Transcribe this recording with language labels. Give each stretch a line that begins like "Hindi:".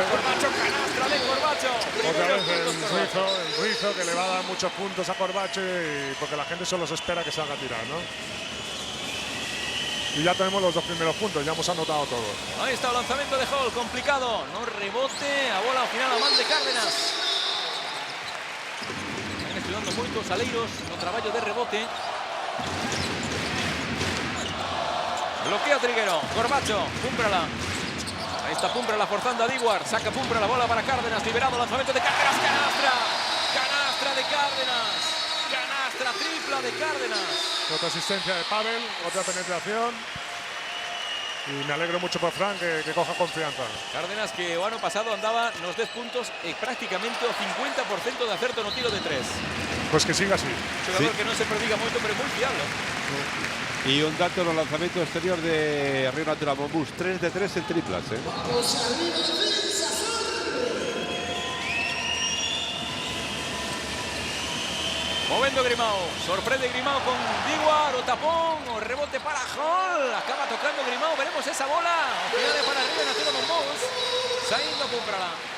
Galician: Corbacho, canastra de Corbacho.
Spanish: Otra vez el Ruizo que le va a dar muchos puntos a Corbacho porque la gente solo se espera que salga a tirar, ¿no? Y ya tenemos los 2 primeros puntos, ya hemos anotado todos. Ahí está el lanzamiento de Hall, complicado.
Galician: No rebote, a bola al final a man de Cárdenas. Están estudiando moito os aleiros no traballo de rebote.
Spanish: Bloquea Triguero, Corbacho, Púmbrala. Ahí está Púmbrala forzando a Diguar. Saca Púmbrala, bola para Cárdenas, liberado, lanzamiento de Cárdenas, canastra.
Galician: Canastra de Cárdenas. Canastra tripla de Cárdenas.
Spanish: Otra asistencia de Pavel, otra penetración. Y me alegro mucho por Fran que coja confianza.
Galician: Cárdenas que o ano pasado andaba nos 10 puntos e prácticamente o 50% de acerto no tiro de 3.
Spanish: Pues que siga así.
Galician: Un xogador que non se prodiga moito, pero é moi fiable.
Spanish: Y un dato en el lanzamiento exterior de Río Natura Monbus, 3 de 3 en triplas.
Galician: Movendo Grimao, sorprende Grimao con Diguar, o tapón, o rebote para Hall, acaba tocando Grimao, veremos esa bola, o final para Río Natura Monbus, saindo Púmprala.